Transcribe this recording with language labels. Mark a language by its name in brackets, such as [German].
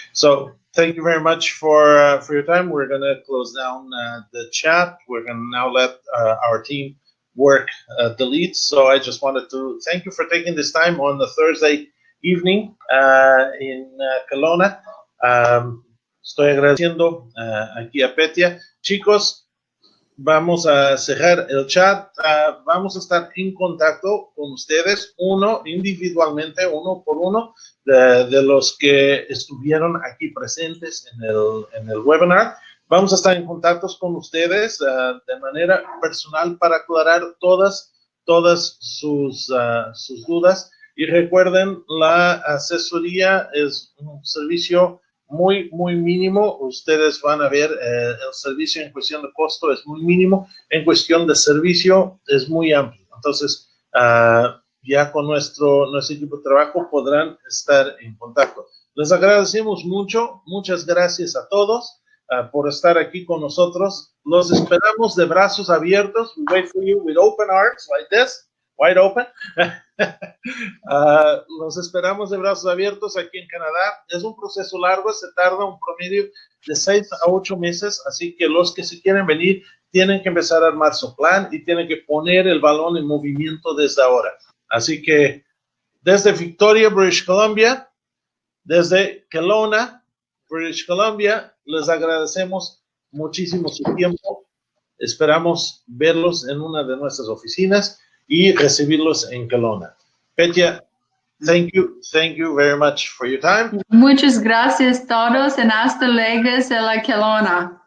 [English] So thank you very much for your time. We're going to close down the chat. We're going to now let our team work delete. So I just wanted to thank you for taking this time on the Thursday evening in KELOWNA. [Spanish] Estoy agradeciendo aquí a Petya. Chicos, vamos a cerrar el chat. Vamos a estar en contacto con ustedes, uno individualmente, uno por uno, de los que estuvieron aquí presentes en el webinar. Vamos a estar en contacto con ustedes de manera personal para aclarar todas sus dudas. Y recuerden, la asesoría es un servicio muy mínimo. Ustedes van a ver el servicio en cuestión de costo es muy mínimo, en cuestión de servicio es muy amplio. Entonces, ya con nuestro equipo de trabajo podrán estar en contacto. Les agradecemos mucho, muchas gracias a todos por estar aquí con nosotros. Los esperamos de brazos abiertos. [English] We wait for you with open arms like this, wide open. [Spanish] Los esperamos de brazos abiertos aquí en Canadá. Es un proceso largo, se tarda un promedio de 6 a 8 meses, así que los que se quieren venir tienen que empezar a armar su plan y tienen que poner el balón en movimiento desde ahora. Así que desde Victoria, British Columbia, desde KELOWNA, British Columbia, les agradecemos muchísimo su tiempo. Esperamos verlos en una de nuestras oficinas y recibirlos en KELOWNA. [English] Petya, thank you very much for your time. [Spanish] Muchas gracias todos, and hasta luego en la KELOWNA.